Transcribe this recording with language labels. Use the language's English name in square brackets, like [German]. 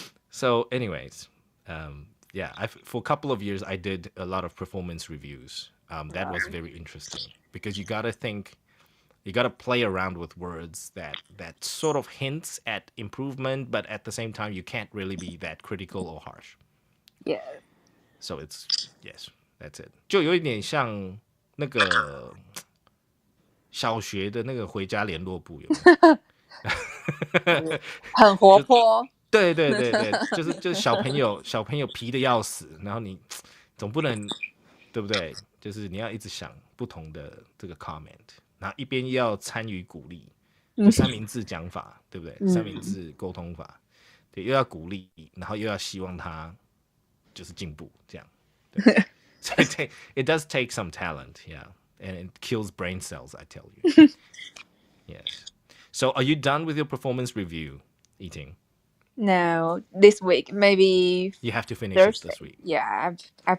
[English] So, anyways, for a couple of years, I did a lot of performance reviews. That was very interesting because you got to play around with words that sort of hints at improvement, but at the same time, you can't really be that critical or harsh. Yeah. So yes, that's it. [Chinese] 就有一点像那个小学的那个回家联络簿，有没有？很活泼。对对对对，就是小朋友皮的要死，然后你总不能对不对？就是你要一直想不同的这个 comment，然后一边要参与鼓励，就三明治讲法，对不对？三明治沟通法，对，又要鼓励，然后又要希望他就是进步，这样。对 [English] So it does take some talent, yeah, and it kills brain cells, I tell you. Yes. So are you done with your performance review, Eating? No, this week, maybe You have to finish Thursday. it this week. Yeah, I have